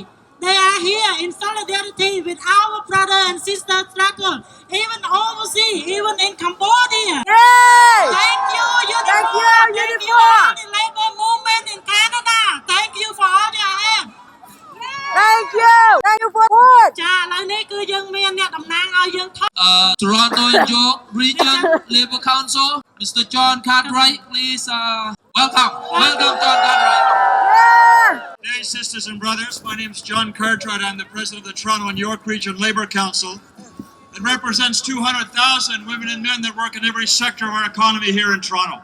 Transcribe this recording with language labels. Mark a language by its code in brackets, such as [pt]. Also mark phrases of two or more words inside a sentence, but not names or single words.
[en] They are here in solidarity with our brother and sister struggle, even overseas, even in Cambodia. Yay! Thank you, Unifor. Thank you, Thank you, Unifor. all the labor movement in Canada. Thank you for all your help. Thank you! Thank you for support! [km] ចាឥឡូវនេះគឺយើងមានអ្នកតំណាងឲ្យយើងថត [en] Toronto York Region Labour Council, Mr. John Cartwright, please welcome. Welcome, John Cartwright. Hey, sisters and brothers, my name is John Cartwright. I'm the president of the Toronto and York Region Labour Council. It represents 200,000 women and men that work in every sector of our economy here in Toronto.